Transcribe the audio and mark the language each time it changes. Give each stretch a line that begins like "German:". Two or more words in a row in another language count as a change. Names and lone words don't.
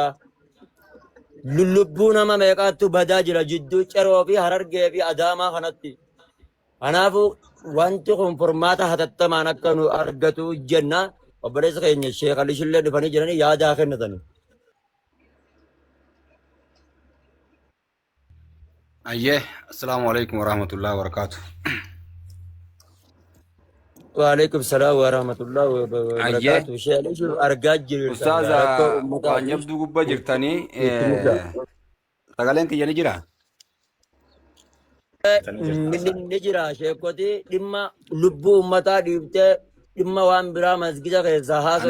Oromo: Lubbuu nama meeqaattu badaa jira jidduu Ceroo fi Harargee fi Adaamaa kanatti. Kanaafuu wanti kun furmaata hatattamaan akka nu argatu jenna. Obboleessa keenya Sheekh Alishillee dhufanii jiranii yaadaa kennatanii. Ayyee,
Arabic: السلام عليكم ورحمة الله وبركاته. وعليكم السلام ورحمة الله وبركاته.
Oromo: Sheekh Alishii argaa jiru. Ustaaza waan jabduu gubbaa jirtanii sagaleen kiyya ni jira? Ni jira sheekoti dhimma lubbuu uummataa dhiibtee dhimma waan biraa masgida keessaa haasa'u.